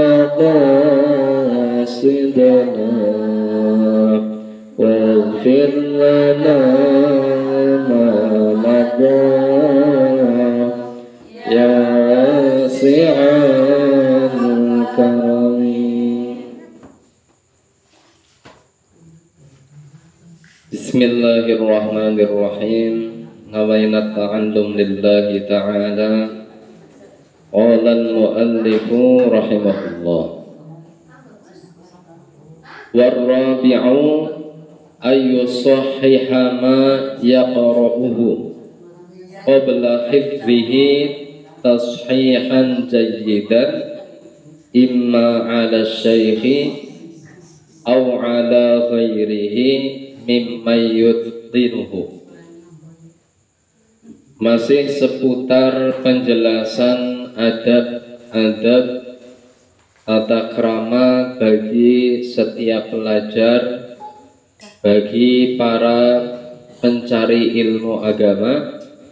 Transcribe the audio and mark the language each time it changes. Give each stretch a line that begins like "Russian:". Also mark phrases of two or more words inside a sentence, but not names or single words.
Arabic: مقاصدنا واغفر لنا ما مضى يا واسع الكرم. بسم الله الرحمن الرحيم. نوينا التعلم لله تعالى. قال المؤلف رحمه الله. والرابع أن يصحح ما يقرؤه قبل حفظه تصحيحا جيدا إما على الشيخ أو على غيره مما يتقنه.
Indonesian: Masih seputar penjelasan adab-adab tata krama bagi setiap pelajar, bagi para pencari ilmu agama.